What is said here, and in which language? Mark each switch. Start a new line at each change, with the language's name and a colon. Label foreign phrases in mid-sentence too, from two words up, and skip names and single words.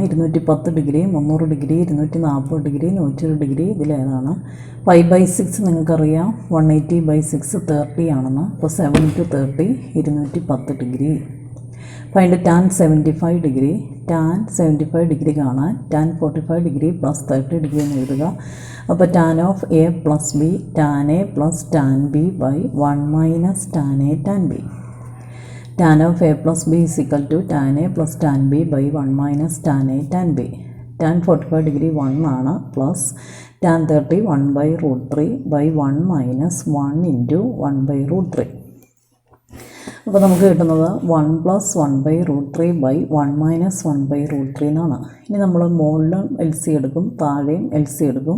Malayalam: 210 ഡിഗ്രി, 300 ഡിഗ്രി, 240 ഡിഗ്രി, 120 ഡിഗ്രി. ഇതിലേതാണ്? π/6 നിങ്ങൾക്കറിയാം 180/6 30 ആണെന്ന്. അപ്പോൾ 7 × 30 210 ഡിഗ്രി.
English: find tan 75 degree. tan 75 degree
Malayalam: കാണാൻ
English: tan 45 degree plus 30 degree
Malayalam: എന്ന് എഴുതുക.
English: അപ്പോൾ tan of a plus b tan a plus tan b by 1 minus tan a tan b. tan of a plus b is equal to tan a plus tan b by 1 minus tan a tan b. tan 45 degree 1 ആണ് plus tan 30 1/√3 by 1 minus 1 into 1/√3.
Malayalam: അപ്പോൾ നമുക്ക് കിട്ടുന്നത്
English: 1 + 1/√3 by 1 minus 1/√3
Malayalam: എന്നാണ്. ഇനി നമ്മൾ മുകളിലും LC എടുക്കും, താഴെയും LC എടുക്കും.